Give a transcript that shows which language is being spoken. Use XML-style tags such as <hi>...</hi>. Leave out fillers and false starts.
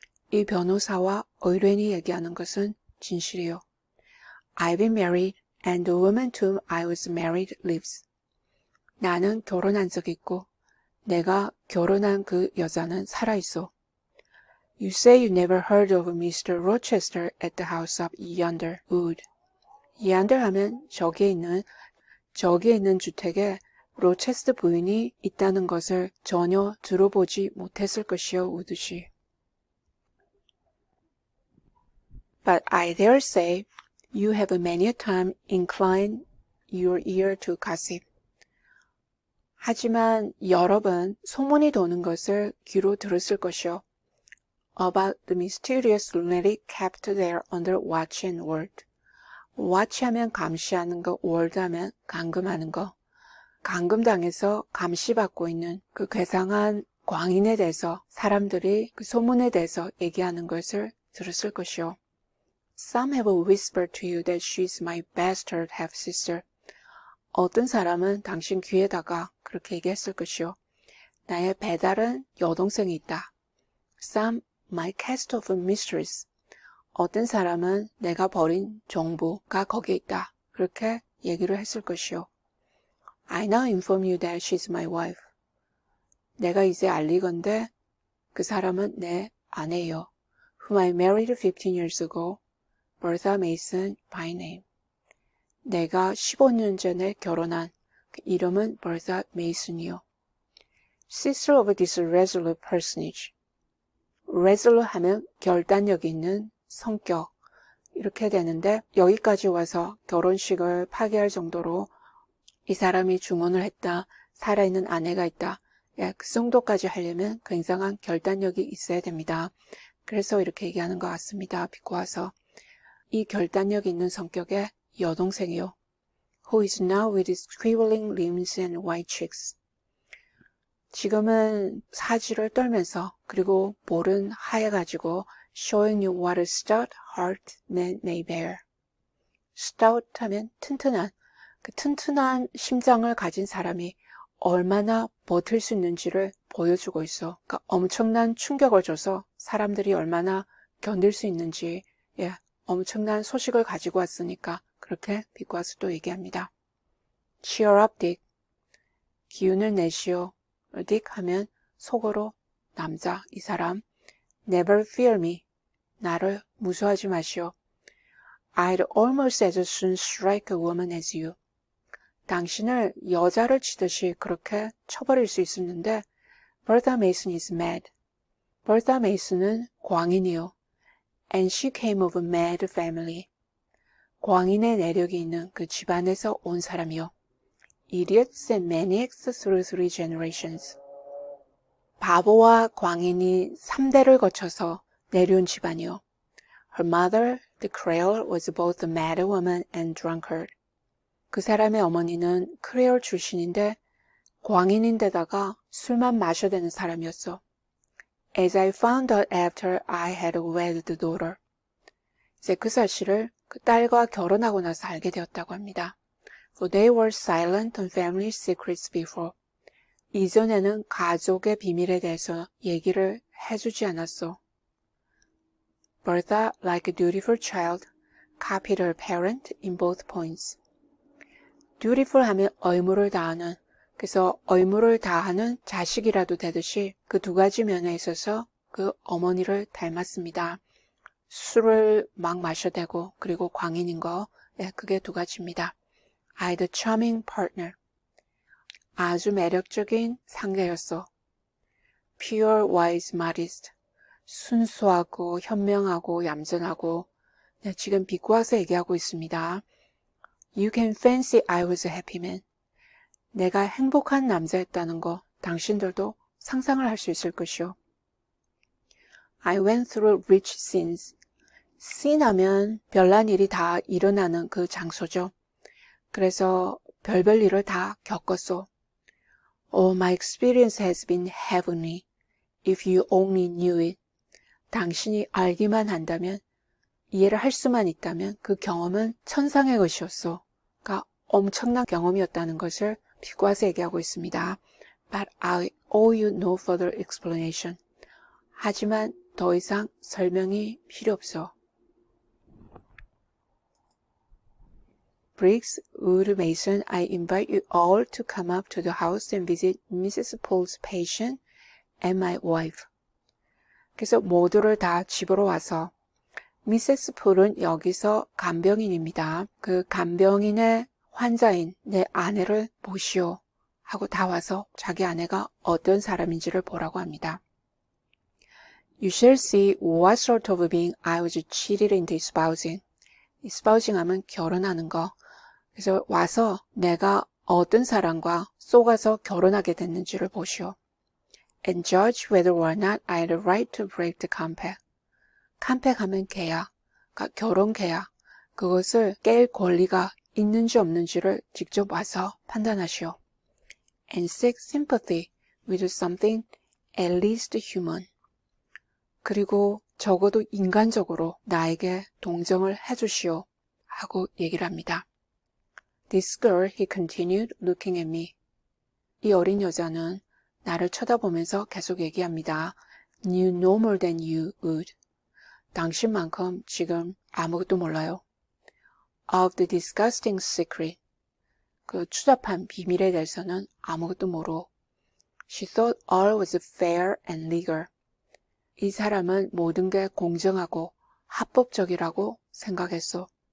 <ko>이 변호사와 의뢰인이 얘기하는 것은 진실이요.</ko> <en>I've been married and the woman to whom I was married lives.</en> <ko>나는 결혼한 적이 있고 내가 결혼한 그 여자는 살아있어.</ko> <en>You say you never heard of Mr. Rochester at the house of yonder wood.</en> <ko>yonder 하면 저기에 있는 주택에 로체스터 부인이 있다는 것을 전혀 들어보지 못했을 것이요, 우드씨.</ko> <en>But I dare say you have many a time inclined your ear to gossip.</en> <ko>하지만 여러 번 소문이 도는 것을 귀로 들었을 것이요.</ko> <en>About the mysterious lunatic kept there under watch and ward.</en> <ko>watch 하면 감시하는 거, ward 하면 감금하는 거. 감금당해서 감시받고 있는 그 괴상한 광인에 대해서 사람들이 그 소문에 대해서 얘기하는 것을 들었을 것이요.</ko> <en>Some have whispered to you that she's my bastard half-sister.</en> <ko>어떤 사람은 당신 귀에다가 그렇게 얘기했을 것이요. 나의 배다른 여동생이 있다. Some my cast of mistress. 어떤 사람은 내가 버린 종부가 거기에 있다. 그렇게 얘기를 했을 것이요.</ko> <en>I now inform you that she's my wife.</en> <ko>내가 이제 알리건대 그 사람은 내 아내요.</ko> <en>Whom I married 15 years ago, Bertha Mason by name.</en> <ko>내가 15년 전에 결혼한 그 이름은 Bertha Mason이요.</ko> <en>Sister of this resolute personage.</en> <ko>resolute 하면 결단력 있는 성격 이렇게 되는데 여기까지 와서 결혼식을 파기할 정도로 이 사람이 중혼을 했다. 살아있는 아내가 있다. 예, 그 정도까지 하려면 굉장한 결단력이 있어야 됩니다. 그래서 이렇게 얘기하는 것 같습니다. 비꼬아서 이 결단력 있는 성격의 여동생이요.</ko> <en>Who is now with squiggling limbs and white cheeks.</en> <ko>지금은 사지를 떨면서 그리고 볼은 하얘가지고</ko> <en>showing you what a stout heart man may bear.</en> <ko>stout 하면 튼튼한, 그 튼튼한 심장을 가진 사람이 얼마나 버틸 수 있는지를 보여주고 있어. 그러니까 엄청난 충격을 줘서 사람들이 얼마나 견딜 수 있는지 엄청난 소식을 가지고 왔으니까 그렇게 비꼬아서 또 얘기합니다.</ko> <en>Cheer up, Dick.</en> <ko>기운을 내시오. Dick 하면 속으로 남자, 이 사람.</ko> <en>Never fear me.</en> <ko>나를 무서워하지 마시오.</ko> <en>I'd almost as soon strike a woman as you.</en> <ko>당신을 여자를 치듯이 그렇게 쳐버릴 수 있었는데</ko> <en>Bertha Mason is mad.</en> <ko>Bertha Mason은 광인이요.</ko> <en>And she came of a mad family.</en> <ko>광인의 내력이 있는 그 집안에서 온 사람이요.</ko> <en>Idiots and maniacs through 3 generations.</en> <ko>바보와 광인이 3대를 거쳐서 내려온 집안이요.</ko> <en>Her mother, the Creole, was both a mad woman and drunkard.</en> <ko>그 사람의 어머니는 크레올 출신인데 광인인데다가 술만 마셔대는 사람이었어.</ko> <en>As I found out after I had wed the daughter.</en> <ko>이제 그 사실을 그 딸과 결혼하고 나서 알게 되었다고 합니다.</ko> <en>For they were silent on family secrets before.</en> <ko>이전에는 가족의 비밀에 대해서 얘기를 해주지 않았어.</ko> <en>Bertha, like a dutiful child, copied her parent in both points.</en> <ko>dutiful 하면 의무를 다하는, 그래서 의무를 다하는 자식이라도 되듯이 그 두 가지 면에 있어서 그 어머니를 닮았습니다. 술을 막 마셔대고 그리고 광인인 거, 그게 두 가지입니다.</ko> <en>I had a charming partner.</en> <ko>아주 매력적인 상대였어.</ko> <en>Pure, wise, modest.</en> <ko>순수하고 현명하고 얌전하고 지금 비꼬아서 얘기하고 있습니다.</ko> <en>You can fancy I was a happy man.</en> <ko>내가 행복한 남자였다는 거 당신들도 상상을 할 수 있을 것이요.</ko> <en>I went through rich scenes.</en> <ko>scene 하면 별난 일이 다 일어나는 그 장소죠. 그래서 별별 일을 다 겪었어.</ko> <en>Oh, my experience has been heavenly. If you only knew it.</en> <ko>당신이 알기만 한다면, 이해를 할 수만 있다면 그 경험은 천상의 것이었어. 그러니까 엄청난 경험이었다는 것을 비꼬아서 얘기하고 있습니다.</ko> <en>But I owe you no further explanation.</en> <ko>하지만 더 이상 설명이 필요 없어.</ko> <en>Briggs, Wood, Mason, I invite you all to come up to the house and visit Mrs. Paul's patient and my wife.</en> <ko>그래서 모두를 다 집으로 와서 미세스 폴은 여기서 간병인입니다. 그 간병인의 환자인 내 아내를 보시오 하고 다 와서 자기 아내가 어떤 사람인지를 보라고 합니다.</ko> <en>You shall see what sort of being I was cheated into espousing.</en> <ko>espousing 하면 결혼하는 거. 그래서 와서 내가 어떤 사람과 속아서 결혼하게 됐는지를 보시오.</ko> <en>And judge whether or not I had a right to break the compact.</en> <ko>컴팩하면 계약, 그러니까 결혼 계약. 그것을 깰 권리가 있는지 없는지를 직접 와서 판단하시오.</ko> <en>And seek sympathy with something at least human.</en> <ko>그리고 적어도 인간적으로 나에게 동정을 해주시오 하고 얘기를 합니다.</ko> <en>This girl, he continued, looking at me.</en> <ko>이 어린 여자는 나를 쳐다보면서 계속 얘기합니다.</ko> <en>Knew no more than you would.</en> <ko>당신만큼 지금 아무것도 몰라요.</ko> <en>Of the disgusting secret.</en> <ko>그 추잡한 비밀에 대해서는 아무것도 모르고.</ko> <en>She thought all was fair and legal.</en> <ko>이 사람은 모든 게 공정하고 합법적이라고 생각했어.</ko>